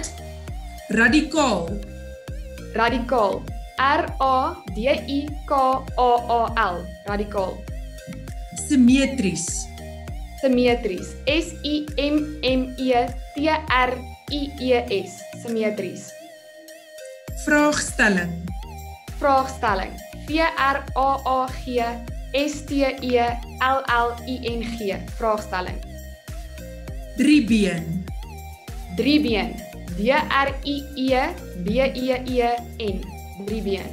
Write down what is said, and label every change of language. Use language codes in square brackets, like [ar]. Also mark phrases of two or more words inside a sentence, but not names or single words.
[af] Radikaal. Radikaal. RADIKAAL. Radikaal. Simmetries. Simmetries. SIMMETRIES. Simmetries. Vraagstelling. Vraagstelling. VRAAGSTELLING. Vraagstelling. Driebeen. Driebeen. D-R-I-E-B-E-E-N. Driebeen.